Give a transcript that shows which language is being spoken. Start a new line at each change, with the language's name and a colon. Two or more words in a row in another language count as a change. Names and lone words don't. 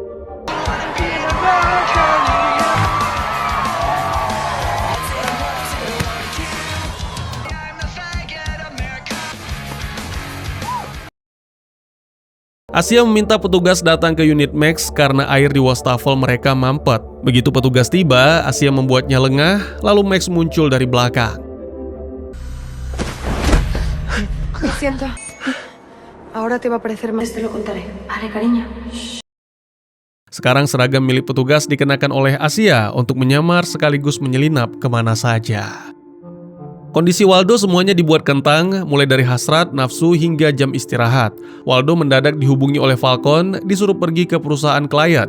Indonesian: Asia meminta petugas datang ke unit Max karena air di wastafel mereka mampet. Begitu petugas tiba, Asia membuatnya lengah, lalu Max muncul dari belakang.
Spanish: siento. Ahora te va a parecer más. Te lo contaré. Vale, cariño.
Indonesian: Sekarang seragam milik petugas dikenakan oleh Asia untuk menyamar sekaligus menyelinap kemana saja. Kondisi Waldo semuanya dibuat kentang, mulai dari hasrat, nafsu, hingga jam istirahat. Waldo mendadak dihubungi oleh Falcon, disuruh pergi ke perusahaan klien.